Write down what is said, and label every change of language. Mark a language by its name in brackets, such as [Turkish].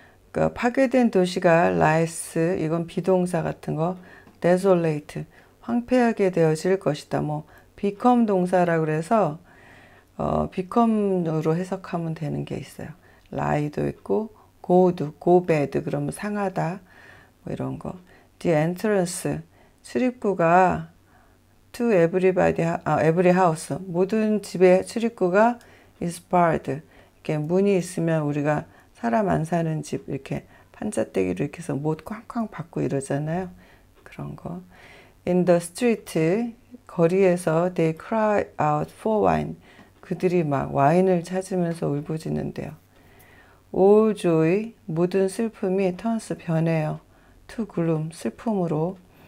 [Korean] 그러니까 파괴된 도시가 lies, 이건 비동사 같은 거. desolate, 황폐하게 되어질 것이다. 뭐 become 동사라고 그래서 become으로 해석하면 되는 게 있어요. lie도 있고 go bad 그러면 상하다 뭐 이런 거. [English] The entrance, [Korean] 출입구가 [English] to every house, [Korean] 모든 집의 출입구가 [English] is barred. [Korean] 이렇게 문이 있으면 우리가 사람 안 사는 집 이렇게 판자떼기로 이렇게 해서 못 쾅쾅 받고 이러잖아요. 그런 거. [English] In the street, [Korean] 거리에서 [English] they cry out for wine. [Korean] 그들이 막 와인을 찾으면서 울부짖는데요. [English] All joy, [Korean] 모든 슬픔이 [English] turns [Korean] 변해요. [English] To gloom, [Korean] 슬픔으로.